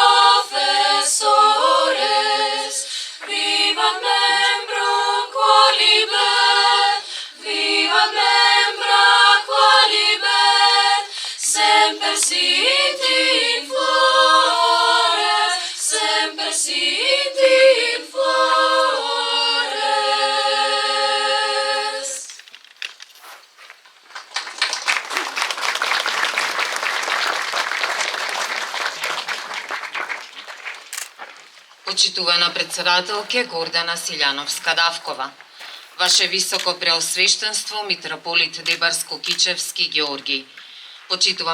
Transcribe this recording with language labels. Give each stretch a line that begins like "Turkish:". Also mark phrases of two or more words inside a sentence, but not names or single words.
Latin: professores, vivat membrum qualibe, vivat membra qualibe, semper sit in flores, semper sit in flores.
Macedonian: Почитувана председателке Гордана Силјановска-Давкова, Ваше високо преосвештенство митрополит Дебарско-Кичевски Георгиј, почитуван